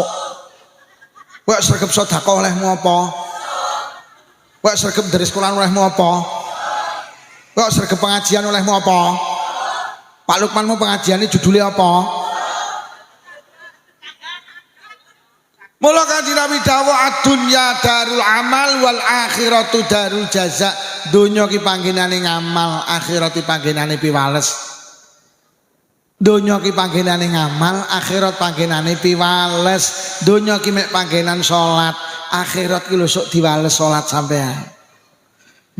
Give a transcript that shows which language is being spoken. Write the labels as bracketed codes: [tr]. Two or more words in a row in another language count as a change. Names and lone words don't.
[jv] Kowe sregep sedekah olehmu apa? Kowe sregep ndheris Quran olehmu apa? Kowe sregep pengajian olehmu apa? Pak Lukmanmu [id] pengajiannya judulnya apa? [jv] Mula kanjeng Nabi dawuh [ar] ad-dunya darul amal wal akhiratu darul jaza. [jv] Donya ki panggenane ngamal, akhirat ki panggenane piwales. Donya ki panggenane ngamal, akhirat panggenane piwales. Donya ki mek panggenan salat, akhirat ki lho sok diwales salat sampean.